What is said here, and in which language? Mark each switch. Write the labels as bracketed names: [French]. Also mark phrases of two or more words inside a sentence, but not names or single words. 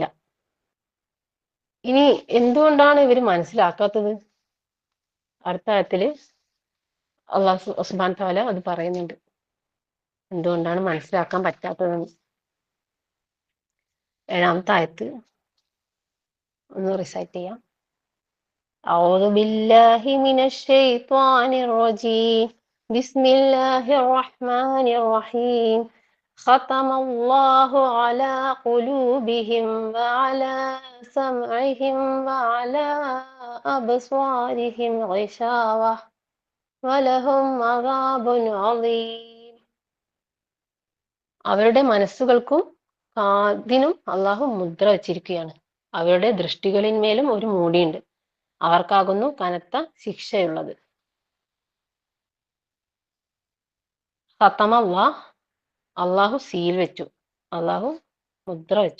[Malayalam] ഇനി എന്തുകൊണ്ടാണ് ഇവര് മനസ്സിലാക്കാത്തത്? അടുത്ത ആയത്തില് അള്ളാഹു [Arabic] سبحانه وتعالى [Malayalam] അത് പറയുന്നുണ്ട്, എന്തുകൊണ്ടാണ് മനസ്സിലാക്കാൻ പറ്റാത്തതെന്ന്. 7-ാമത്തെ ആയത്ത് ഒന്ന് റിസൈറ്റ് ചെയ്യാം. [Arabic] أعوذ بالله من الشيطان الرجيم بسم الله الرحمن الرحيم ختم الله على قلوبهم وعلى سمعهم وعلى أبصارهم غشاوة ولهم عذاب عظيم. [Malayalam] അവരുടെ മനസ്സുകൾക്കും കാതിനും അള്ളാഹു മുദ്ര വച്ചിരിക്കുകയാണ്. അവരുടെ ദൃഷ്ടികളിന്മേലും ഒരു മൂടിയുണ്ട്, അവർക്കാകുന്നു കനത്ത ശിക്ഷയുള്ളത്. [Arabic] ختم الله, [Malayalam] അള്ളാഹു സീൽ വെച്ചു, അള്ളാഹു മുദ്ര വെച്ചു.